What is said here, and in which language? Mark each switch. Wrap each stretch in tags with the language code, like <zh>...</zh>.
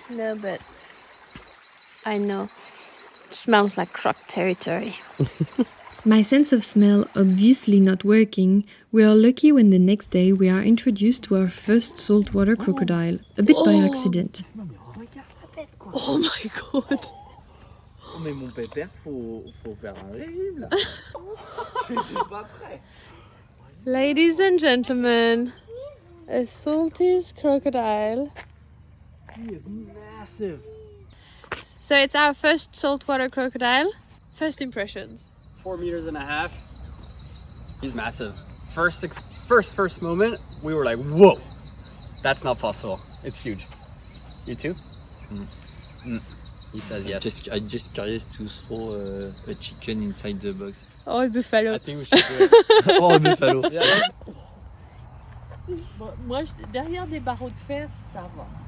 <en>No, but I know. Smells like croc territory. My sense of smell obviously not working, we are lucky when the next day we are introduced to our first saltwater crocodile, a bit by accident. Oh my god!</en> <fr>Oh, mais mon pépère, faut faire un régime là. J'étais pas prêt.</fr> <en>Ladies and gentlemen, a salties crocodile. He is massive. So it's our first saltwater crocodile. First impressions. 4.5 meters. He's massive. First moment, we were like, whoa, that's not possible. It's huge. You too? He says yes. I'm just curious to throw a chicken inside the box. Oh, a buffalo. I think we should do it. Oh, buffalo. Yeah.</en> <fr>Bon, moi, derrière des barreaux de fer, ça va.</fr>